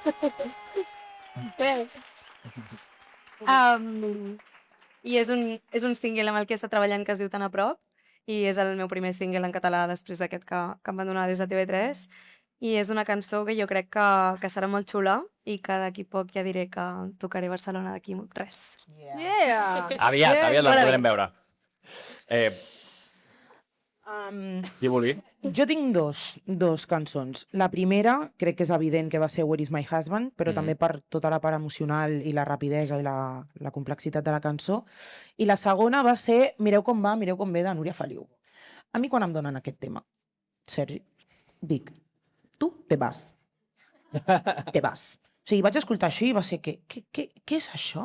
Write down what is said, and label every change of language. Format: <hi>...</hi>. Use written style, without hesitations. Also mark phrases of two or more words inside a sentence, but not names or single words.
<ca>I és un single amb el que està treballant que es diu Tan a prop i és el meu primer single en català després d'aquest que em van donar des de TV3 i és una cançó que jo crec que serà molt xula i que d'aquí poc ja diré que tocaré a Barcelona d'aquí res. Aviat la podrem veure. Qui vulgui? Jo tinc dos cançons. La primera, crec que és evident que va ser Where is my husband, però també per tota la part emocional i la rapidesa i la complexitat de la cançó. I la segona va ser Mireu com va, mireu com ve, de Núria Feliu. A mi quan em donen aquest tema, Sergi, dic, tu te vas. Te vas. O sigui, vaig escoltar això i va ser, què és això?</ca>